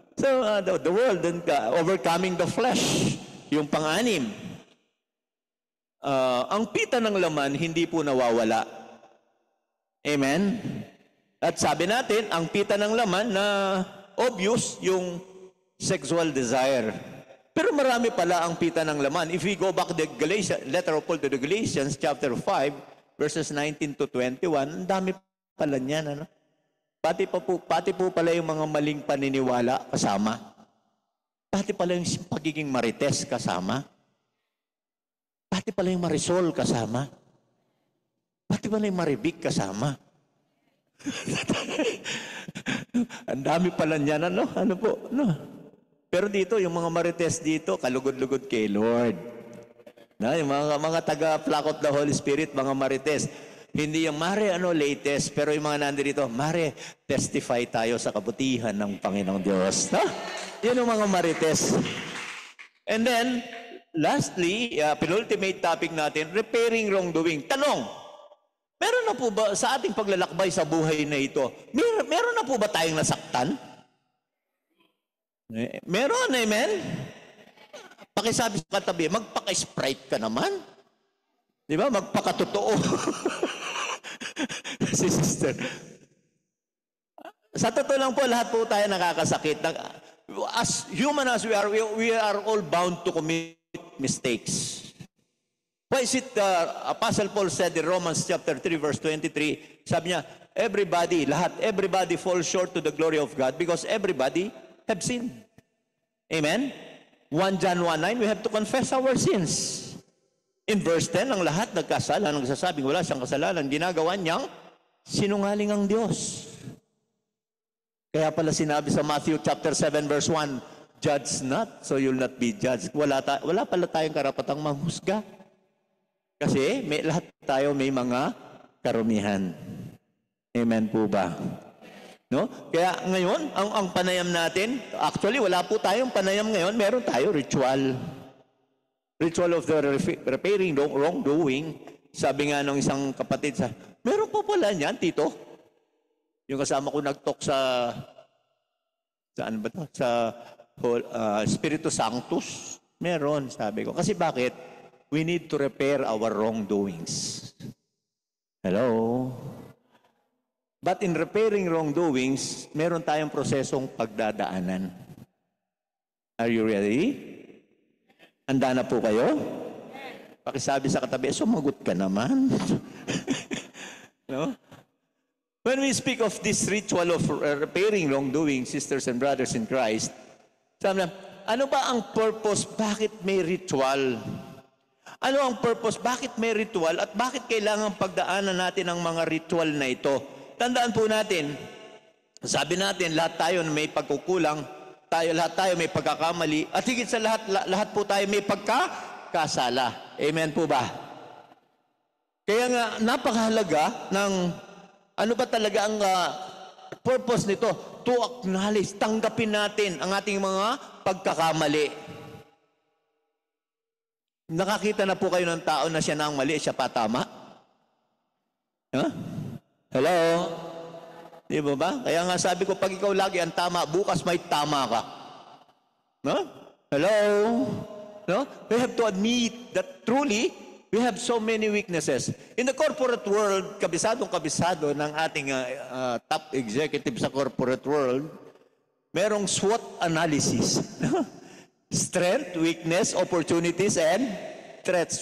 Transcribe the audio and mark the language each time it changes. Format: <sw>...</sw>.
<en>So, the world and overcoming the flesh.</en> <tl>Yung pang-anim. Ang pita ng laman, hindi po nawawala. Amen? At sabi natin, ang pita ng laman na obvious, yung sexual desire. Pero marami pala ang pita ng laman.</tl> <en>If we go back to the letter of Paul to the Galatians, chapter 5, verses 19 to 21,</en> <tl>ang dami pala niyan, ano? Pati po pala yung mga maling paniniwala kasama. Pati pala yung pagiging marites kasama. Pati pala yung marisol kasama. Pati pala yung maribik kasama. Ang dami pala niyan, ano? Ano po? Ano? Pero dito, yung mga marites dito, kalugod-lugod kay Lord. Na, yung mga taga-flock of the Holy Spirit, mga marites. Hindi yung mare, latest, pero yung mga nandito, mare, testify tayo sa kabutihan ng Panginoong Diyos. No? Yun yung mga marites.</tl> <en>And then, lastly, penultimate topic natin, repairing wrongdoing.</en> <tl>Tanong, meron na po ba sa ating paglalakbay sa buhay na ito, meron na po ba tayong nasaktan? Meron, amen? Pakisabi sa katabi, magpaka-Sprite ka naman. Di ba? Magpakatotoo. Si sister. Sa totoo lang po, lahat po tayo nakakasakit.</tl> <en>As human as we are all bound to commit mistakes. Why is it Apostle Paul said in Romans chapter 3 verse 23, sabi niya, everybody falls short to the glory of God because everybody have sinned. Amen? 1 John 1:9, we have to confess our sins.</en> <tl>In verse 10, ang lahat nagkasala, nagsasabing wala siyang kasalanan, ginagawa niyang sinungaling ang Diyos. Kaya pala sinabi sa</tl> <en>Matthew chapter 7 verse 1, judge not, so you'll not be judged.</en> <tl>Wala pala tayong karapatang manghusga. Kasi lahat tayo may mga karumihan. Amen po ba? No? Kaya ngayon, ang panayam natin, actually wala po tayong panayam ngayon, meron tayo ritual.</tl> <en>Ritual of the repairing wrongdoing.</en> <tl>Sabi nga ng isang kapatid, meron po pala niyan, tito. Yung kasama ko nag-talk saan ba to? Sa Espiritu Sanctus. Meron, sabi ko. Kasi bakit?</tl> <en>We need to repair our wrongdoings. Hello? But in repairing wrongdoings,</en> <tl>meron tayong prosesong pagdadaanan.</tl> <en>Are you ready?</en> <tl>Handa na po kayo? Pakisabi sa katabi, sumagot ka naman. No?</tl> <en>When we speak of this ritual of repairing wrongdoing, sisters and brothers in Christ,</en> <tl>sabi na, ano ba ang purpose? Bakit may ritual? Ano ang purpose? Bakit may ritual? At bakit kailangan pagdaanan natin ang mga ritual na ito? Tandaan po natin, sabi natin, lahat tayo may pagkukulang, lahat tayo may pagkakamali, at higit sa lahat po tayo may pagkakasala. Amen po ba? Kaya nga, napakahalaga ng ano ba talaga ang purpose nito?</tl> <en>To acknowledge,</en> <tl>tanggapin natin ang ating mga pagkakamali. Nakakita na po kayo ng tao na siya na ang mali, siya pa tama? Huh? Hello? Di ba ba? Kaya nga sabi ko, pag ikaw lagi ang tama, bukas may tama ka. No? Hello? No?</tl> <en>We have to admit that truly, we have so many weaknesses. In the corporate world,</en> <tl>kabisado ng ating</tl> <en>top executive sa corporate world, merong SWOT analysis. Strength, weakness, opportunities, and threats.</en>